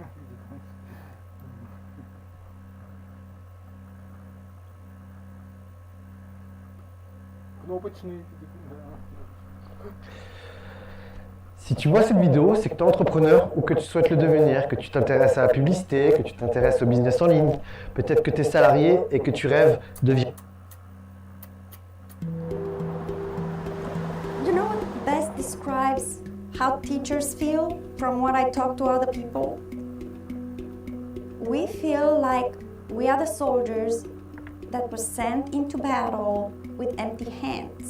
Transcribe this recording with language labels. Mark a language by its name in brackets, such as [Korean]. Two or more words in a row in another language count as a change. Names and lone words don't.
[Russian] Кнопочный. [French] Si tu vois cette vidéo, c'est que tu es entrepreneur ou que tu souhaites le devenir, que tu t'intéresses à la publicité, que tu t'intéresses au business en ligne, peut-être que tu es salarié et que tu rêves de vivre. [English] You know what best describes how teachers feel from what I talk to other people? We feel like we are the soldiers that were sent into battle with empty hands.